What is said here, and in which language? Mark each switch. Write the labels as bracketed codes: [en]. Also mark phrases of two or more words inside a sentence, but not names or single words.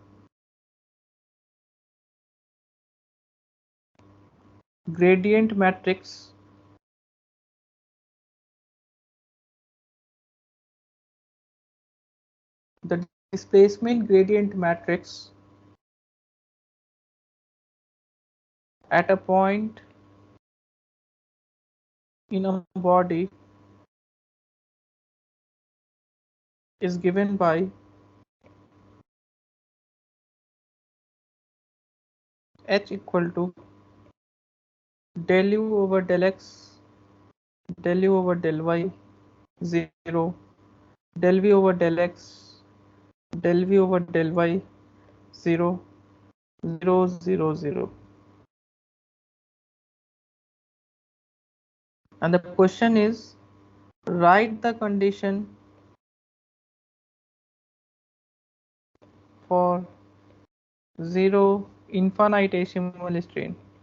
[en] gradient matrix at a point in a body is given by H equal to del u over del x, del u over del y, 0, del v over del x, del v over del y, 0, 0, 0, 0. And the question is, write the condition for 0 infinitesimal strain.